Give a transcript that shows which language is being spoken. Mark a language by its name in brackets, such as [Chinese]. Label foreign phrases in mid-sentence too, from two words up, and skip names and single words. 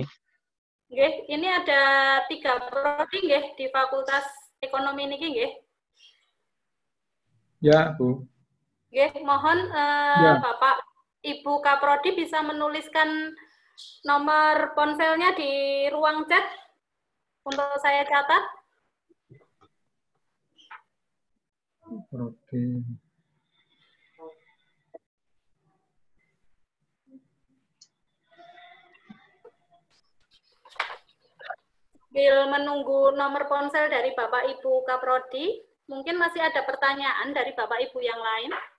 [Indonesian] Nggih, ini ada 3 prodi nggih di Fakultas Ekonomi [Javanese] niki nggih. [Indonesian] Ya, Bu. Nggih, mohon Ya. Bapak Ibu Kaprodi bisa menuliskan nomor ponselnya di ruang chat untuk saya catat. Oke. Sambil menunggu nomor ponsel dari Bapak Ibu Kaprodi, mungkin masih ada pertanyaan dari Bapak Ibu yang lain.